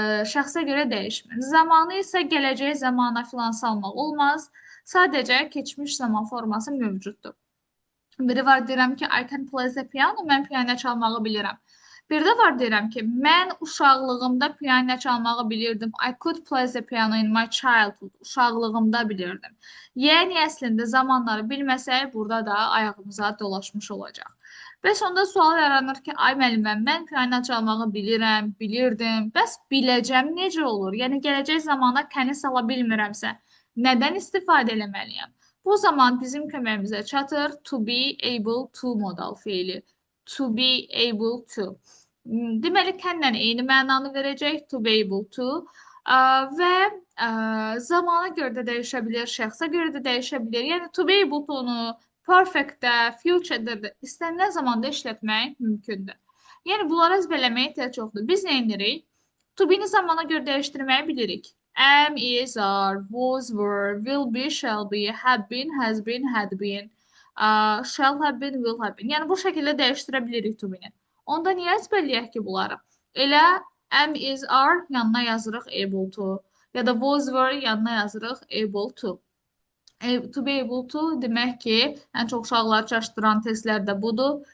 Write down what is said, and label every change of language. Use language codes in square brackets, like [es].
[az] Şəxsə görə dəyişmir. Zamanı isə gələcək zamana filan salmaq olmaz. Sadəcə keçmiş zaman forması mövcuddur. Biri var deyirəm ki, [en] I can play the piano, [az] mən piano çalmağı bilirəm. Bir də var deyirəm ki, mən uşaqlığımda piano çalmağı bilirdim. [en] I could play the piano in my childhood. [az] Uşaqlığımda bilirdim. Yəni, əslində zamanları bilməsək, burada da ayağımıza dolaşmış olacaq. Və sonda sual yaranır ki, ay müəlliməm, mən piano çalmağı bilirəm, bilirdim. Bəs biləcəm necə olur? Yəni, gələcək zamana kəni sala bilmirəmsə, nədən istifadə eləməliyəm? Bu zaman bizim köməyimizə çatır to be able to modal feili. [en] To be able to. [az] Deməli, kənlə eyni mənanı verəcək to be able to və zamana görə də dəyişə bilir, şəxsə görə də dəyişə bilir. Yəni, to be able to-nu perfect-də, future-də də istənilən zamanda işlətmək mümkündür. Yəni, bunları əzbərləməyə ehtiyac yoxdur. Biz nə edirik? To be-ni zamana görə dəyişdirməyi bilirik. [en] Am, is, are, was, were, will be, shall be, have been, has been, had been, shall have been, will have been. [az] Yəni, bu şəkildə dəyişdirə bilirik to be-ni. Onda niyə əzbərləyək ki, bunları? Elə am, is, are yanına yazırıq able to. Ya da was, were yanına yazırıq able to. To be able to demək ki, ən çox uşaqları çaşdıran testlər də budur.